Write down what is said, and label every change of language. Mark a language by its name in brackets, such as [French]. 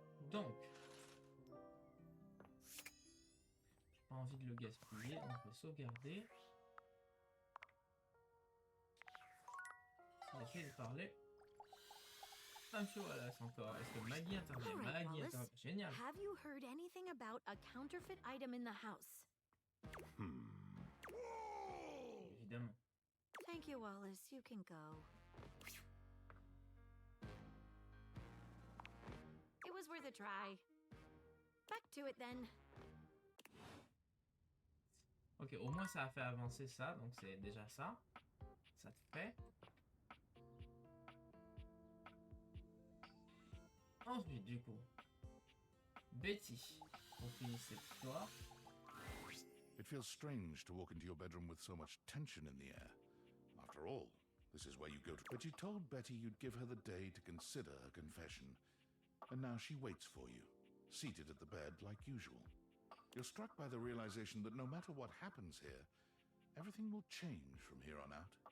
[French] Donc, j'ai pas envie de le gaspiller, donc je vais sauvegarder. J'essaie de parler. Monsieur Wallace encore. Est-ce que Maggie intervient? Maggie intervient. Génial. [English] Have you heard anything about a counterfeit item in the house? [French] Évidemment. [English] Thank you, Wallace. You can go. It was worth a try. Back to it then. [French] Ok, au moins ça a fait avancer ça, donc c'est déjà ça. Ça te fait. Ensuite, du coup, Betty, on finit cette histoire. [English] It feels strange to walk into your bedroom with so much tension in the air. After all, this is where you go to. But you told Betty you'd give her the day to consider her confession. And now she waits for you, seated at the bed like usual. You're struck by the realization that no matter what happens here, everything will change from here on out.